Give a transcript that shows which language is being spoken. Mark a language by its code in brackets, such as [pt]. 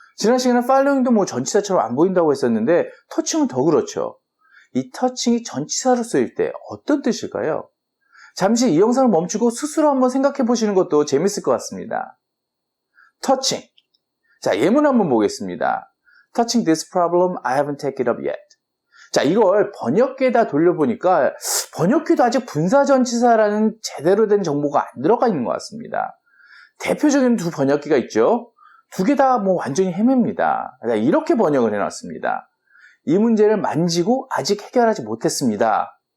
[ko] 지난 시간에 following도 전치사처럼 안 보인다고 했었는데 터칭은 더 그렇죠. 이 터칭이 전치사로 쓰일 때 어떤 뜻일까요? 잠시 이 영상을 멈추고 스스로 한번 생각해 보시는 것도 재밌을 것 같습니다. [en] touching. [ko] 자, 예문 한번 보겠습니다. [en] Touching this problem, I haven't taken it up yet. [ko] 자, 이걸 번역기에다 돌려보니까 번역기도 아직 분사전치사라는 제대로 된 정보가 안 들어가 있는 것 같습니다. 대표적인 두 번역기가 있죠. 두 개 다 완전히 헤맵니다. 이렇게 번역을 해놨습니다. 이 문제를 만지고 아직 해결하지 못했습니다.